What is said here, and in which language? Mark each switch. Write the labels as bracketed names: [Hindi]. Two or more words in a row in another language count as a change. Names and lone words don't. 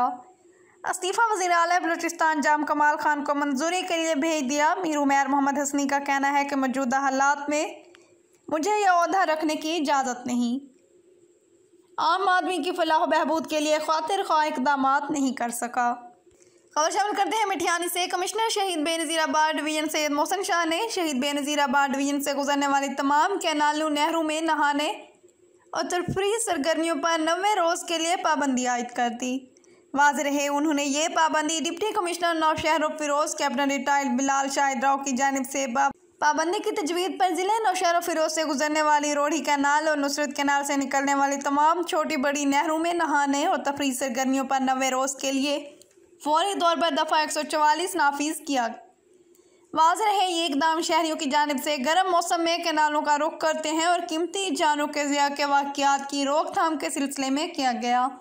[Urdu] استعفیٰ وزیر اعلیٰ بلوچستان جام کمال خان کو منظوری کے لیے بھیج دیا. میر عمیر محمد حسنی کا کہنا ہے کہ موجودہ حالات میں مجھے یہ عہدہ رکھنے کی اجازت نہیں. عام آدمی کی فلاح بہبود کے لیے خاطر خواہ اقدامات نہیں کر سکا. خبر شامل کرتے ہیں مٹھیانی سے. کمشنر شہید بینظیر آباد ڈویژن سید محسن شاہ نے شہید بینظیر آباد ڈویژن سے گزرنے والی تمام کینالوں، نہروں میں نہانے اور تفریحی سرگرمیوں پر 90 روز کے لیے پابندی عائد کر دی. واضح رہے انہوں نے یہ پابندی ڈپٹی کمشنر نوشہرو فیروز کیپٹن ریٹائرڈ بلال شاہد راؤ کی جانب سے پابندی کی تجویز پر ضلع نوشہرو فیروز سے گزرنے والی روہڑی کینال اور نصرت کینال سے نکلنے والی تمام چھوٹی بڑی نہروں میں نہانے اور تفریحی سرگرمیوں پر 90 روز کے لیے فوری طور پر دفعہ 144 نافذ کیا. واضح رہے یہ اقدام شہریوں کی جانب سے گرم موسم میں کینالوں کا رخ کرتے ہیں اور قیمتی جانوں کے ضیاع کے واقعات کی روک تھام کے سلسلے میں کیا گیا.